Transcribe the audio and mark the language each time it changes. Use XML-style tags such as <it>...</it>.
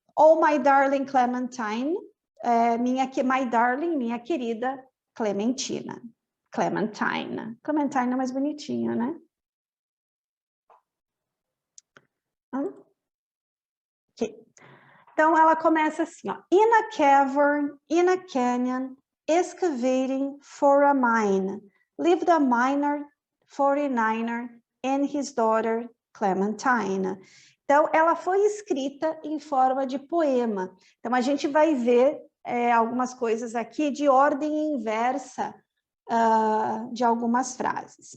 <en>Oh, My Darling Clementine, My Darling,</en> <pt>minha querida Clementina.</pt> <en>Clementine.</en> <pt>Clementine é mais bonitinha, né? Okay. Então, ela começa assim, ó.</pt> <en>In a cavern, in a canyon, excavating for a mine, lived a miner, 49er, and his daughter, Clementine.</en> <pt>Então, ela foi escrita em forma de poema. Então, a gente vai ver algumas coisas aqui de ordem inversa de algumas frases.</pt>